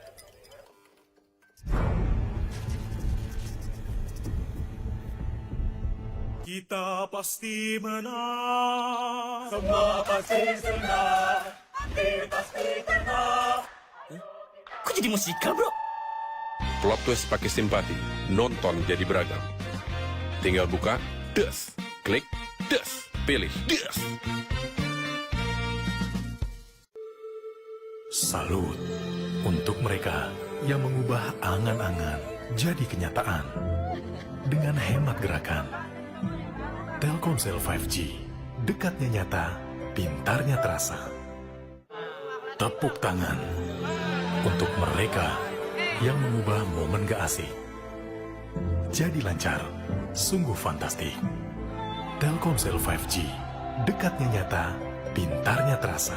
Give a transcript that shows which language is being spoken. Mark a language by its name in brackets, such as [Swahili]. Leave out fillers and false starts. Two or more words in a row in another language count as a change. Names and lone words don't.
[Indonesian] Kita pasti menang. Semua pasti senang. Kita pasti tenang. Kok jadi musikal, bro? [English] Plot twist [Indonesian] pakai simpati. Nonton jadi beragam. Tinggal buka, des. Klik, des. Pilih, des. Salut untuk mereka yang mengubah angan-angan jadi kenyataan dengan hemat gerakan. Telkomsel 5G, dekatnya nyata, pintarnya terasa. Tepuk tangan untuk mereka yang mengubah momen gak asik jadi lancar, sungguh fantastik. Telkomsel 5G, dekatnya nyata, pintarnya terasa.